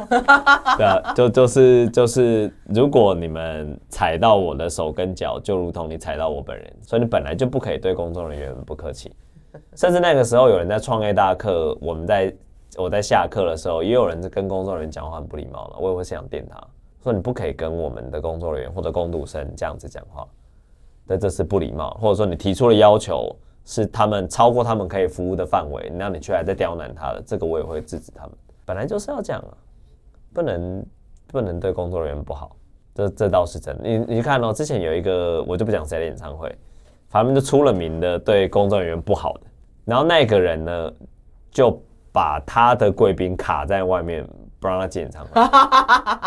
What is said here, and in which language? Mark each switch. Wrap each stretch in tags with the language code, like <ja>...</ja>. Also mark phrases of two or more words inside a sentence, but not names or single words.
<zh>對啊，就是，如果你們踩到我的手跟腳，就如同你踩到我本人，所以你本來就不可以對工作人員不客氣。甚至那個時候有人在創業大課，我在下課的時候，也有人跟工作人員講話很不禮貌了，我也會想電他，說你不可以跟我們的工作人員或者工讀生這樣子講話，對，這是不禮貌，或者說你提出的要求是他們超過他們可以服務的範圍，那你卻還在刁難他的，這個我也會制止他們。本來就是要這樣啊，不能對工作人員不好，這倒是真的。你看哦，之前有一個我就不講誰的演唱會，反正就出了名的對工作人員不好的，然後那個人呢就把他的貴賓卡在外面，不讓他進演唱會。</zh>